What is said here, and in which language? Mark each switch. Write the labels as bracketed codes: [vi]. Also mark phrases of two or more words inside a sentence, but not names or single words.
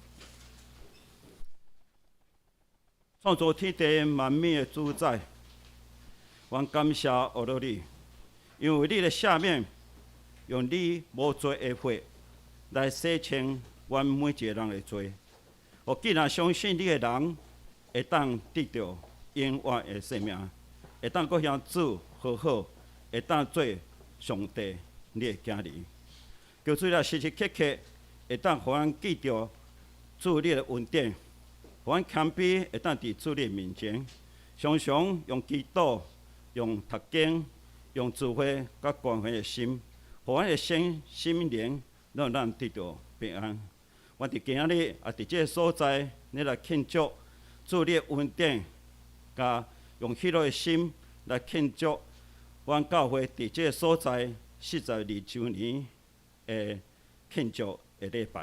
[nan] 创造天地万物的主宰，我感谢学了你，因为你的下面用你无罪的血来洗清阮每一个人的罪。我既然相信你的人，会当得到永远的生命，会当搁向主和好，会当做上帝你的囝儿。求主了时时刻刻会当互阮记着主你的恩典，互阮谦卑会当伫主你的面前，常常用祈祷、用读经、用智慧甲关怀的心，互阮的心灵让咱得到平安。我伫今仔日也伫这个所在，你来庆祝主你的恩典，甲用喜乐的心来庆祝阮教会伫这个所在42周年的庆祝的礼拜。